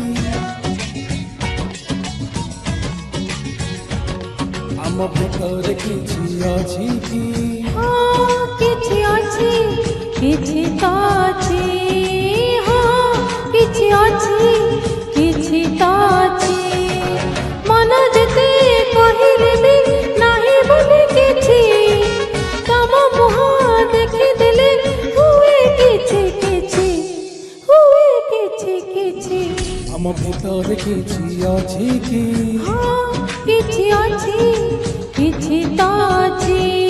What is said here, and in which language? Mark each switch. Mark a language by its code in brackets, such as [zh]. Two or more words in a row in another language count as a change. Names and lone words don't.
[bn] আম ভিতরে কিছু আছে কি [or] କିଛି ଅଛି କିଛି ତ ଅଛି। କିଛି ଅଛି କିଛି ତ ଅଛି। ମନ ଯେତେ କହିଲେ ବି ନାହିଁ ବୋଲି କିଛି ତମ ମୁହଁ ଦେଖିଦେଲେ ହୁଏ କିଛି କିଛି ହୁଏ କିଛି କିଛି। [bn] আম ভিতরে কিছু আছে কি [or] କିଛି ଅଛି କିଛି ତ ଅଛି।